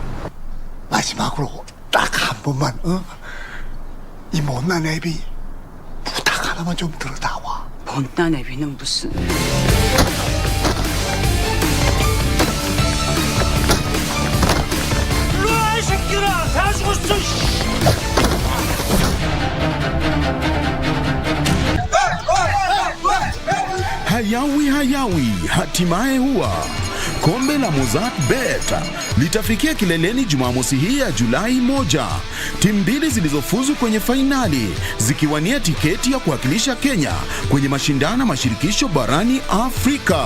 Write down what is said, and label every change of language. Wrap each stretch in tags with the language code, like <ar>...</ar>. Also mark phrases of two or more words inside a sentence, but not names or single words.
<ko>마지막으로 딱 한 번만, 이 못난 애비 부탁 하나만 좀 들어다와. 못난 애비는 무슨... 일로와, 이 새끼들아! 다 죽었어!</ko> <sw>Hayawi, hatimaye huwa kombe la Mozart Bet litafikia kileleni Jumamosi hii ya Julai 1. Timu mbili zilizofuzu kwenye fainali zikiwania tiketi ya kuwakilisha Kenya kwenye mashindano mashirikisho barani Afrika.</sw>